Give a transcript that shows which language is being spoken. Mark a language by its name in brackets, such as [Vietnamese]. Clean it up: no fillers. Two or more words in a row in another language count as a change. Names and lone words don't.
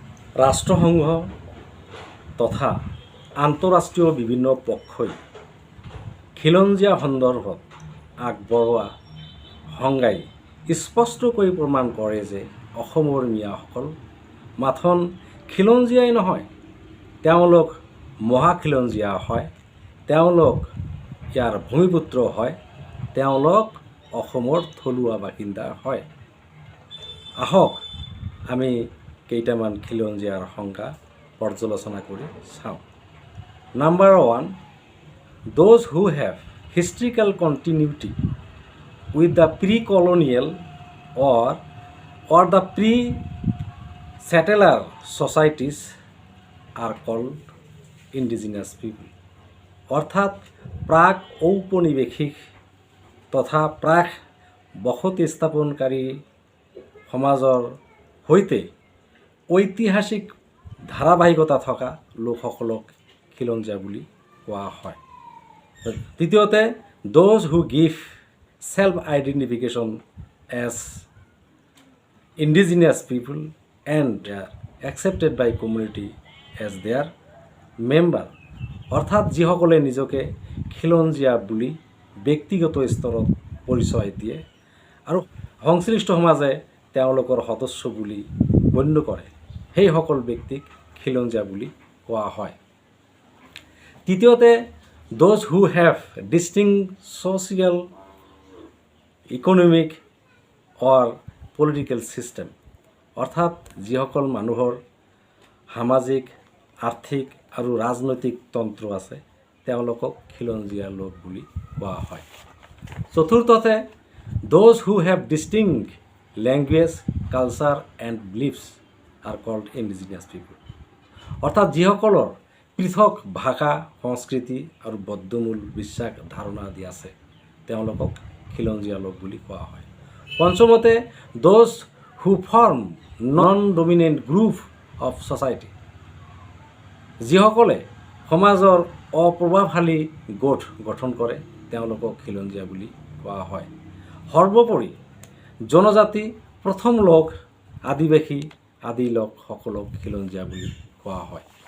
[Assamese] ৰাষ্ট্ৰসংঘ তথা আন্তঃৰাষ্ট্ৰীয় বিভিন্ন পক্ষই খিলঞ্জীয়া সন্দৰ্ভত আগবঢ়োৱা সংজ্ঞাই স্পষ্টকৈ প্ৰমাণ কৰে যে অসমৰ মিয়াসকল মাথন খিলঞ্জীয়াই নহয়, তেওঁলোক মহাখিলঞ্জীয়া হয়, তেওঁলোক ইয়াৰ ভূমিপুত্ৰ হয়, তেওঁলোক অসমৰ থলুৱা বাসিন্দা হয়। আহক আমি কেইটামান খিলঞ্জীয়াৰ সংজ্ঞা পৰ্যালোচনা কৰি চাওঁ। নাম্বাৰ 1, [English] those who have historical continuity with the pre-colonial or the pre-settler societies are called indigenous people। [Assamese] অর্থাৎ প্ৰাক ঔপনিৱেশিক তথা প্ৰাক বসতি স্থাপনকাৰী সমাজৰ সৈতে ঐতিহাসিক ধাৰাবাহিকতা থকা লোকসকলক খিলঞ্জীয়া বুলি কোৱা হয়। দ্বিতীয়তে, [English] those who give self identification as indigenous people and are accepted by community as their member। [Assamese] অৰ্থাৎ যিসকলে নিজকে খিলঞ্জীয়া বুলি ব্যক্তিগত স্তৰত পৰিচয় দিয়ে আৰু সংশ্লিষ্ট সমাজে তেওঁলোকৰ সদস্য বুলি গণ্য কৰে, সেইসকল ব্যক্তিক খিলঞ্জীয়া বুলি কোৱা হয়। তৃতীয়তে, [English] those who have distinct social, economic or political system। [Assamese] অৰ্থাৎ যিসকল মানুহৰ সামাজিক, আৰ্থিক আৰু ৰাজনৈতিক তন্ত্ৰ আছে, তেওঁলোকক খিলঞ্জীয়া লোক বুলি কোৱা হয়। চতুৰ্থতে, [English] those who have distinct language, culture and beliefs are called indigenous people। [Assamese] অৰ্থাৎ যিসকলৰ পৃথক ভাষা, সংস্কৃতি আৰু বদ্ধমূল বিশ্বাস ধাৰণা আদি আছে, তেওঁলোকক খিলঞ্জীয়া লোক বুলি কোৱা হয়। পঞ্চমতে, [English] those who form non-dominant group of society। [Assamese] যিসকলে সমাজৰ অপ্ৰভাৱশালী গোট গঠন কৰে, তেওঁলোকক খিলঞ্জীয়া বুলি কোৱা হয়। সৰ্বোপৰি জনজাতি, প্ৰথম লোক, আদিবাসী আদি লোকসকলক খিলঞ্জীয়া বুলি কোৱা হয়।